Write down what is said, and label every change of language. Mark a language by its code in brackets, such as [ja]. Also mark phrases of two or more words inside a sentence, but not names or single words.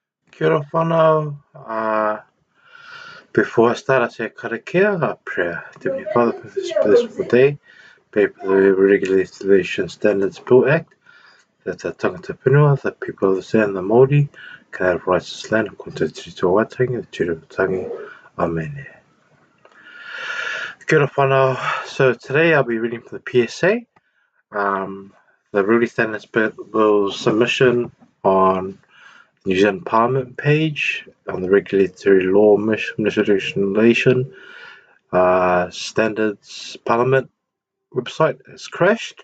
[mi] Kia ora whanau. [en] Before I start, I say karakia, a prayer. Heavenly Father, for this blissful day, pray for the Regulation Standards Bill Act, that the [mi] tangata whenua, [en] the people of the land and the Māori, can have rights to land according to the Te Tiriti Waitangi, the Te Tiriti. Amen. [mi] Kia ora whanau. [en] So today I'll be reading from the PSA, the Regulation Standards Bill submission on New Zealand Parliament page on the Regulatory Law Legislation Standards Parliament website has crashed.